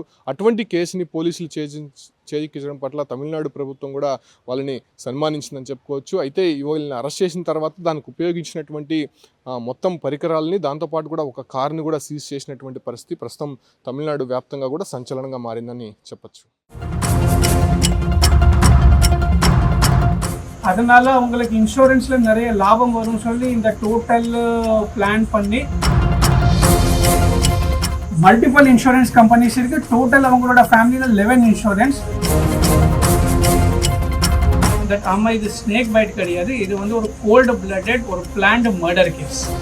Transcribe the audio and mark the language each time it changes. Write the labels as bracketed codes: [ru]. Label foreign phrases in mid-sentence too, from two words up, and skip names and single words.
[te] అటువంటి కేసుని పోలీసులు చేయించడం పట్ల తమిళనాడు ప్రభుత్వం కూడా వాళ్ళని సన్మానించిందని చెప్పుకోవచ్చు. అయితే వీళ్ళని అరెస్ట్ చేసిన తర్వాత దానికి ఉపయోగించినటువంటి మొత్తం పరికరాలని, దాంతోపాటు కూడా ఒక కార్ని కూడా సీజ్ చేసినటువంటి పరిస్థితి ప్రస్తుతం తమిళనాడు వ్యాప్తంగా కూడా సంచలనంగా మారిందని చెప్పచ్చు. [ta] அதனால உங்களுக்கு இன்சூரன்ஸ்ல நிறைய லாபம் வரும்னு சொல்லி இந்த [en] total plan [ta] பண்ணி [en] multiple insurance companies [ta] இருக்கு. டோட்டல் அவங்களோட ஃபேமிலியில் 11 இன்சூரன்ஸ். ஆமாம், இது [en] snake bite [ta] கிடையாது, இது வந்து ஒரு [en] cold blooded [ta] ஒரு [en] planned murder case.